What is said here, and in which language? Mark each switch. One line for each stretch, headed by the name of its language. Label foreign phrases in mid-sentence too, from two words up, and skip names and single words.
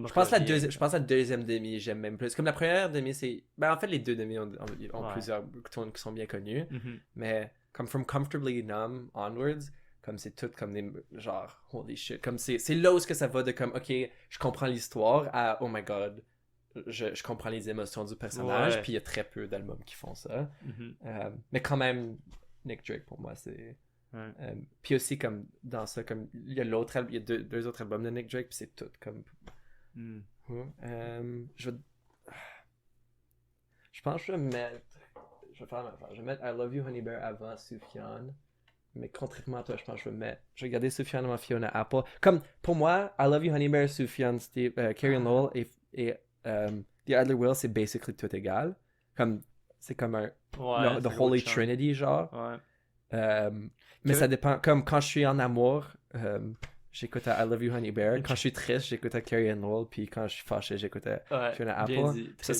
French: Je pense la deuxième demi, j'aime même plus. Comme la première demi, c'est. Ben, en fait, les deux demi ont Ouais. plusieurs tunes qui sont bien connues. Mhm. Mais comme From Comfortably Numb onwards, comme c'est tout comme des.
English: Genre, holy shit.
French: Comme c'est là où ce que ça va de comme, ok, je comprends l'histoire à,
English: oh my god,
French: je comprends les émotions du personnage. Ouais. Puis il y a très peu d'albums qui font ça. Mhm. Mais quand même, Nick Drake pour moi, c'est. Ouais. Puis aussi comme dans ça comme il y a deux autres albums de Nick Drake puis c'est tout comme Mm. je pense que je vais faire ma affaire. Je vais mettre I Love You Honey Bear avant Sufjan, mais contrairement à toi je pense que je vais garder Sufjan avant Fiona Apple. Comme pour moi I Love You Honey Bear, Sufjan, Carrie Lowell et The Adler Will c'est basically tout égal, comme c'est comme un Ouais,
English: the Holy Trinity genre.
French: Ouais. Mais ça dépend. Comme quand je suis en amour, j'écoute à I Love You Honey Bear. Quand je suis triste, j'écoute à Carrie Ann Lowell. Puis quand je suis fâché, j'écoute à Fiona Apple. Bien dit, Ça, c'est